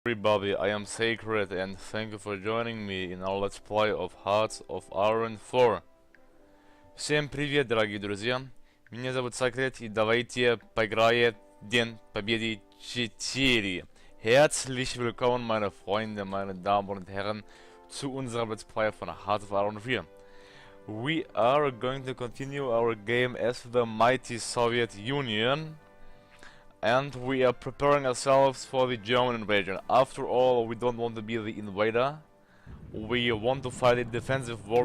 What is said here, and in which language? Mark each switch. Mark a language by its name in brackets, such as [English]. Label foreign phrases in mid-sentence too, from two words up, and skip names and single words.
[English] Everybody, I am Sacred and thank you for joining me in our Let's Play of Hearts of Iron IV. [Russian] Всем привет, дорогие друзья! Меня зовут Sacred и давайте поиграем День Победы 4. [German] Herzlich willkommen, meine Freunde, meine Damen und Herren, zu unserem Let's Play von Hearts of Iron IV. [English] We are going to continue our game as the mighty Soviet Union. And we are preparing ourselves for the German invasion. After all, we don't want to be the invader. We want to fight a defensive war.